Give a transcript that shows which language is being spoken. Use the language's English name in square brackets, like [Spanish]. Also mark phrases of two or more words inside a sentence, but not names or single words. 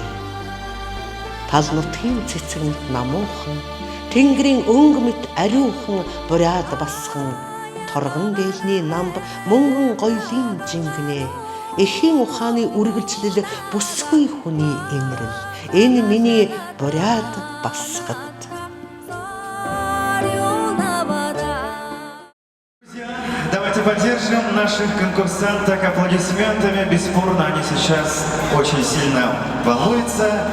[Mongolian] Тал нутгийн цэцэгт намуухан тэнгэрийн өнгө мэт ариухан буряд басхан торгон дээлний намб мөнгөн гоёлын жингнэ эхийн ухааны үргэлжлэл бүсгүй хүний инрэл энэ миний буряд басгад. [Russian] Давайте поддержим наших конкурсанток аплодисментами. Бесспорно, они сейчас очень сильно волнуются.